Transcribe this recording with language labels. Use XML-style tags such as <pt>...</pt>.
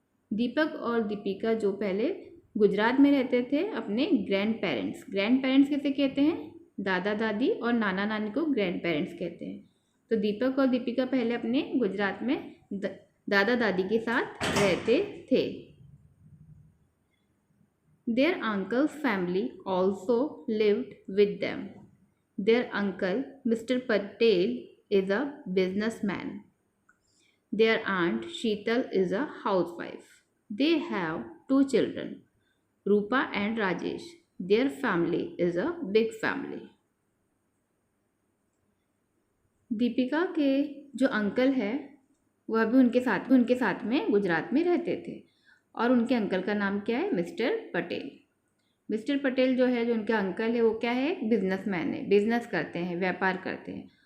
<hi>दीपक और दीपिका जो पहले गुजरात में रहते थे अपने ग्रैंड पेरेंट्स किसे कहते हैं? दादा दादी और नाना नानी को ग्रैंड पेरेंट्स कहते हैं। तो दीपक और दीपिका पहले अपने गुजरात में दादा दादी के साथ रहते थे।</hi> <en>Their uncle's family also lived with them. Their uncle, Mr. Patel, is a businessman. Their aunt, Sheetal, is a housewife. They have 2 children, Rupa and Rajesh. Their family is a big family.</en> <hi>Deepika के जो uncle है वह भी उनके साथ में गुजरात में रहते थे और उनके अंकल का नाम क्या है? मिस्टर पटेल। मिस्टर पटेल जो है, जो उनका अंकल है, वो क्या है? बिजनेसमैन है, बिजनेस करते हैं, व्यापार करते हैं।</hi>